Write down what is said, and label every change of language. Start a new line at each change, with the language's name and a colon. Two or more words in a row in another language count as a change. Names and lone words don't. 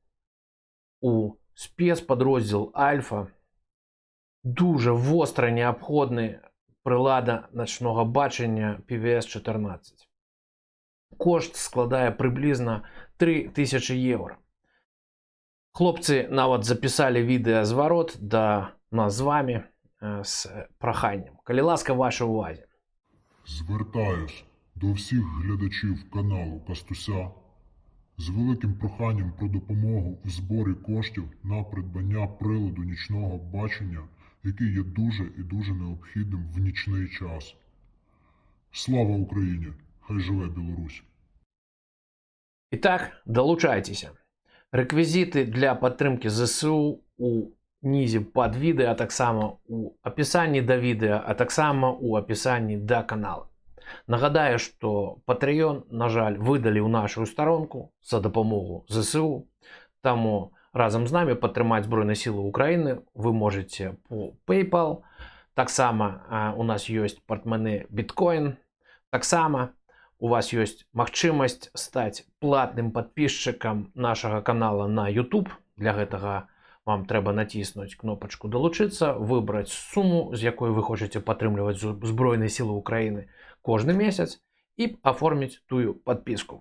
Belarusian: У спецпадроздзел Альфа дуже востра неабходны прылада начнога бачання PVS-14. Кошт складае прыблізна 3000 еўра. Хлопцы нават запісалі відэазварот да нас з вамі з праханням. Калі ласка, ваша ўвазе.
Ukrainian: Звертаюсь до всіх глядачів каналу Кастуся з великим проханням про допомогу в зборі коштів на придбання приладу нічного бачення, який є дуже і дуже необхідним в нічний час. Слава Україні! Хай живе Білорусь!
Belarusian: І так, долучайтеся. Рэквізіты для падтрымкі ЗСУ у нізе пад відэа, а таксама у апісанні да відэа, а таксама у апісанні да канала. Нагадаю, што Patreon, на жаль, выдалі ў нашу старонку за дапамогу ЗСУ, таму разам з намі падтрымаць Збройныя сілы Украіны
Russian: вы можете по
Belarusian: PayPal, таксама у нас ёсць партмане Bitcoin, таксама у вас ёсць магчымасць стаць платным падпісчыкам нашага канала на YouTube. Для гэтага вам трэба націснуць кнопачку «Далучыцца», выбраць суму, з якой вы хочаце падтрымліваць Збройныя сілы Украіны кожны месяц і аформіць тую падпіску.